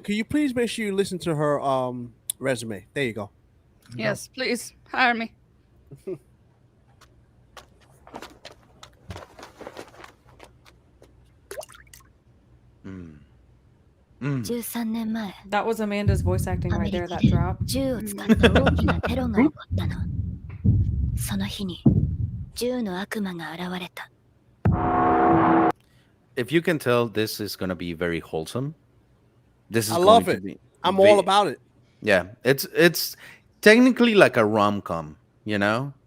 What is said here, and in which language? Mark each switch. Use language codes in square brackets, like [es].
[en] Can you please make sure you listen to her resume? There you go. Yes, please hire me. Mm. [ja] 13年前 [en] That was Amanda's voice acting right there, that drop. [ja] 銃を使った大きなテロが起こったの。その日に銃の悪魔が現れた。 [en] If you can tell, this is gonna be very wholesome. This is. I love going it. to be I'm all about it. Yeah, it's technically like a rom-com, you know,